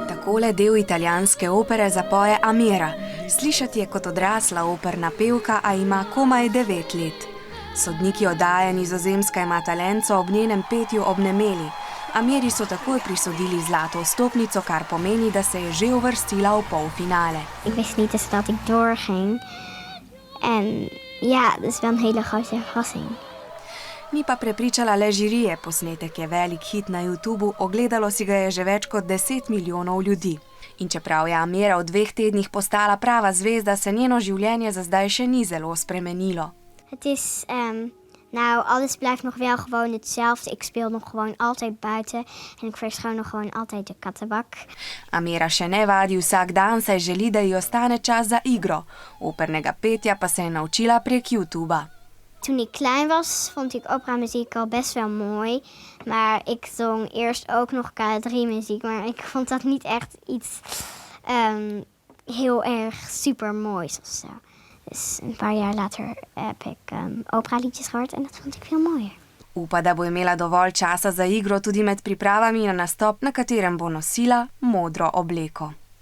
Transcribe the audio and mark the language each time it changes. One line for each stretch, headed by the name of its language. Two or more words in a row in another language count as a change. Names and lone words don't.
Slovenian: Takole del italijanske opere zapoje Amira. Slišati je kot odrasla operna pevka, a ima komaj 9 let. Sodniki oddaje Nizozemska ima talenco ob njenem petju obnemeli. Amiri so takoj prisodili zlato vstopnico, kar pomeni, da se je že uvrstila v polfinale.
Dutch: Ik wist niet eens dat ik doorging. En ja, dat is wel een hele grote verrassing.
Slovenian: Ni pa prepričala le žirije, posnetek je velik hit na YouTubu, ogledalo si ga je že več kot 10 milijonov ljudi. In čeprav je Amira v 2 tednih postala prava zvezda, se njeno življenje za zdaj še ni zelo spremenilo.
Dutch: Het is, nou, alles blijft nog wel gewoon hetzelfde. Ik speel nog gewoon altijd buiten en ik verschoon nog gewoon altijd de kattenbak.
Slovenian: Amira še ne vadi vsak dan, saj želi, da ji ostane čas za igro. Opernega petja pa se je naučila prek YouTuba.
Dutch: Toen ik klein was, vond ik operamuziek al best wel mooi. Maar ik zong eerst ook nog K3-muziek, maar ik vond dat niet echt iets heel erg super moois of zo. Dus een paar jaar later heb ik operaliedjes gehoord en dat vond ik veel mooier.
Slovenian: Upa, da bo imela dovolj časa za igro tudi med pripravami na nastop, na katerem bo nosila modro obleko.